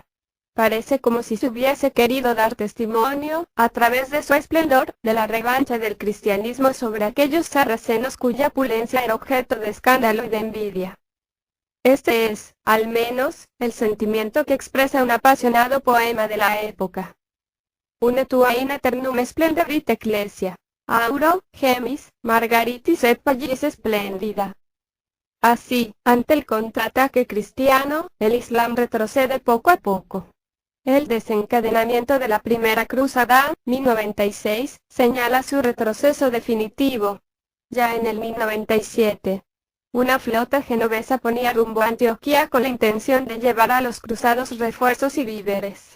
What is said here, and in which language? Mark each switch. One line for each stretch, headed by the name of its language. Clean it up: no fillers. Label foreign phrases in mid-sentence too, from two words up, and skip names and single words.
Spanish: Parece como si se hubiese querido dar testimonio, a través de su esplendor, de la revancha del cristianismo sobre aquellos sarracenos cuya opulencia era objeto de escándalo y de envidia. Este es, al menos, el sentimiento que expresa un apasionado poema de la época.
Latin: Une tua in eternum splendevit ecclesia, auro, gemis, margaritis et pagis splendida.
Spanish: Así, ante el contraataque cristiano, el Islam retrocede poco a poco. El desencadenamiento de la Primera Cruzada, 1096, señala su retroceso definitivo. Ya en el 1097, una flota genovesa ponía rumbo a Antioquía con la intención de llevar a los cruzados refuerzos y víveres.